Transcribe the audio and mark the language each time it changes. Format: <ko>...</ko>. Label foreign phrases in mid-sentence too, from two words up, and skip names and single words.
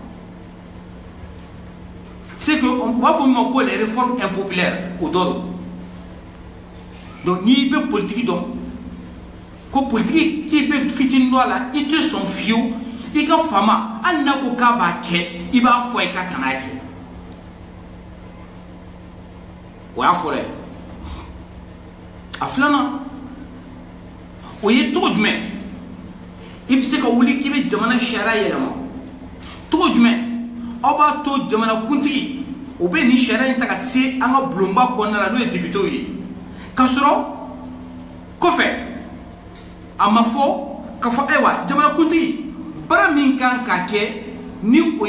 <fr>c'est que</fr> <bm>on b'a fɔ min ma ko</bm> <fr>les réformes impopulaires</fr> <bm>o dɔ don donc n'i bɛ politiki dɔn ko politiki k'i bɛ fitinin dɔ a la i tɛ sɔn fiyewu i ka faama hali n'a ko k'a b'a kɛ i b'a fɔ a ye k'a kan'a kɛ o y'a fɔlɔ ye a filanan o ye cogo jumɛn i bɛ se ka wuli k'i bɛ jamana sariya yɛlɛma cogo jumɛn aw b'a to jamanakuntigi o bɛ nin sariya in ta ka se an ka bulonba kɔnɔna la n'o ye députés ye k'a sɔrɔ kɔfɛ a ma fɔ k'a fɔ ayiwa jamanakuntigi baara min kan ka kɛ ni o</bm>